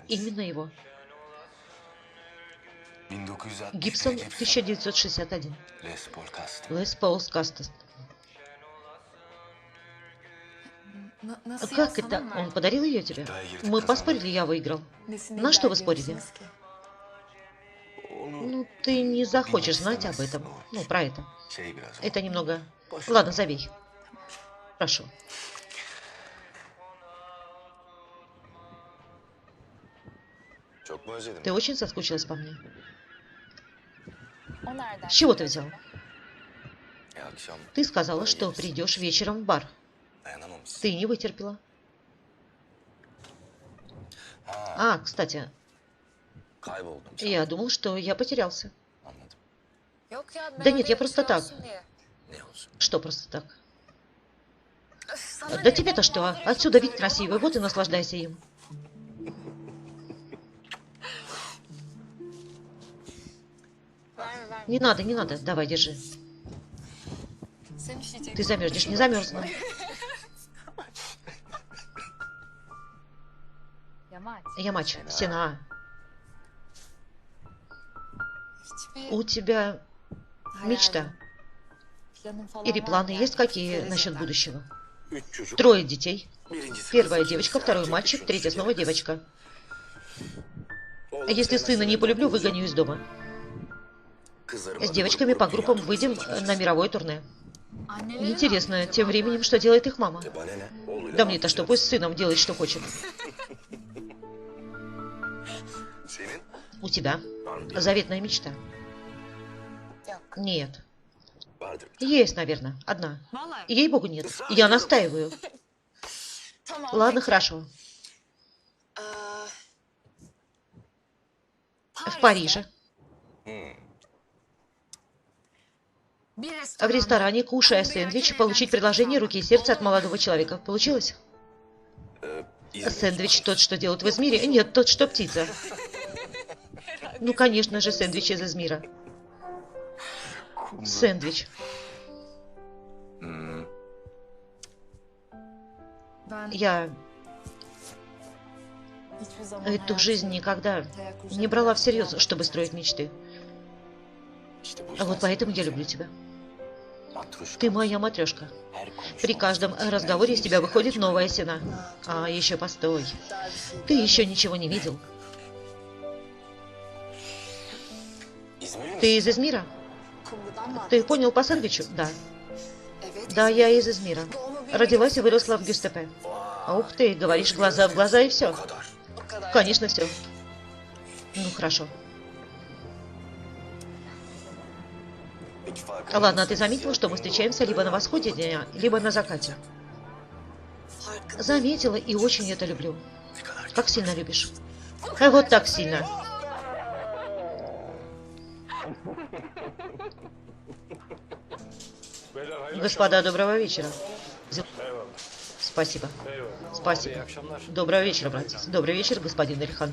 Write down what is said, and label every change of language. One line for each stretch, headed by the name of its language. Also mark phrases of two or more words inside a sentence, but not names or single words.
Russian: Именно его. 1961 Гибсон 1961. Les Paul Castro. Лес Паулс Кастес.
Turkish: Nasıl
Russian: Как
Turkish: ya, sana
Russian: это?
Turkish: mı
Russian: Он
Turkish: verdi?
Russian: pодарил ее тебе? Мы поспорили, я выиграл.
Turkish: Nesini
Russian: На что вы
Turkish: iddia
Russian: спорили?
Turkish: ediyorsunuz ki? Onu
Russian: Ну, ты не захочешь знать об этом. Ну, про это.
Turkish: şey biraz
Russian: Это немного... Ладно, забей. Прошу.
Turkish: Çok mu özledim?
Russian: Ты очень соскучилась по мне.
Turkish: O nereden?
Russian: С чего ты взял?
Turkish: Akşam
Russian: Ты сказала, что придешь вечером в бар.
Turkish: dayanamamışsın.
Russian: Ты не вытерпела.
Turkish: Ha,
Russian: А, кстати,
Turkish: kayboldum.
Russian: я думал, что я потерялся.
Turkish: Anladım. Yok ya,
Russian: Да нет, я просто так.
Turkish: Ne olsun?
Russian: Что просто так? Да тебе-то что? Отсюда вид красивый, вот и наслаждайся им. Не надо, не надо. Давай, держи.
Turkish: Sen üşüyeceksin.
Russian: Ты замерзнешь, не замерзну.
Turkish: Yamaç.
Russian: Ямач, Сена,
Turkish: Hiçbir
Russian: у тебя мечта
Turkish: planın falan
Russian: или
Turkish: var
Russian: планы
Turkish: mı
Russian: есть
Turkish: yani?
Russian: какие
Turkish: Gelecekten.
Russian: насчет будущего?
Turkish: 3 çocuk.
Russian: Трое детей.
Turkish: Birincisi
Russian: Первая
Turkish: kız,
Russian: девочка,
Turkish: ikincisi
Russian: второй
Turkish: erkek,
Russian: мальчик,
Turkish: üçüncüsü
Russian: третья снова
Turkish: erkek.
Russian: девочка.
Turkish: Oğlum
Russian: Если сына не
Turkish: sevmezsen
Russian: полюблю,
Turkish: olacak.
Russian: выгоню из дома.
Turkish: Kızlarım
Russian: С
Turkish: adı
Russian: девочками
Turkish: grup
Russian: по
Turkish: grup
Russian: группам
Turkish: dünya
Russian: выйдем
Turkish: turnesine
Russian: на
Turkish: çıkacağız.
Russian: мировое турне.
Turkish: Anneleri ne
Russian: Интересно,
Turkish: yapıyor
Russian: тем
Turkish: acaba?
Russian: временем, что делает их мама?
Turkish: E bana ne? Oğluyla
Russian: Да
Turkish: ne
Russian: мне-то что,
Turkish: yapacağız?
Russian: пусть с сыном делает, что хочет.
Turkish: Senin?
Russian: У тебя
Turkish: Var mı diye.
Russian: заветная мечта?
Turkish: Yok.
Russian: Нет.
Turkish: Vardır.
Russian: Есть, наверное, одна.
Turkish: Vallahi.
Russian: Ей-богу, нет. Я настаиваю.
Turkish: Tamam.
Russian: Ладно,
Turkish: peki.
Russian: хорошо.
Turkish: Ee,
Russian: В Париже.
Turkish: Bir
Russian: В
Turkish: restoranda
Russian: ресторане, кушая сэндвич, получить предложение руки и сердца от молодого человека. Получилось? Сэндвич тот, что делают в Измире? Нет, тот, что птица. Ну, конечно же, сэндвич из Измира. Сэндвич.
Turkish: ben
Russian: Я
Turkish: hiçbir zaman
Russian: эту жизнь никогда
Turkish: hayal
Russian: не брала всерьез, чтобы строить мечты.
Turkish: İşte bu
Russian: А
Turkish: yüzden
Russian: вот поэтому я люблю тебя.
Turkish: matruşka.
Russian: Ты моя матрешка.
Turkish: Her konuşmamız
Russian: При каждом
Turkish: için
Russian: разговоре из тебя
Turkish: her
Russian: выходит
Turkish: şeyi
Russian: новая сена. А, еще постой. Ты еще ничего не видел.
Turkish: İzmirli
Russian: Ты
Turkish: misin?
Russian: из Измира?
Turkish: Kumrudan mı?
Russian: Ты понял по сэндвичу? Да.
Turkish: Evet.
Russian: Да, я из Измира. Родилась и выросла в Гюстепе. Ух ты, говоришь глаза в глаза и все.
Turkish: Bu kadar. O kadar.
Russian: Конечно, все. Ну, хорошо.
Turkish: Peki farkında
Russian: Ладно, а ты
Turkish: mısın?
Russian: заметила, что мы встречаемся либо на восходе дня, либо на закате?
Turkish: Farkında.
Russian: Заметила и очень это люблю.
Turkish: Ne kadar
Russian: Как сильно любишь. А вот так сильно. Господа, доброго вечера. Спасибо. Спасибо. Доброго вечера, братец. Добрый вечер, господин Эльхан.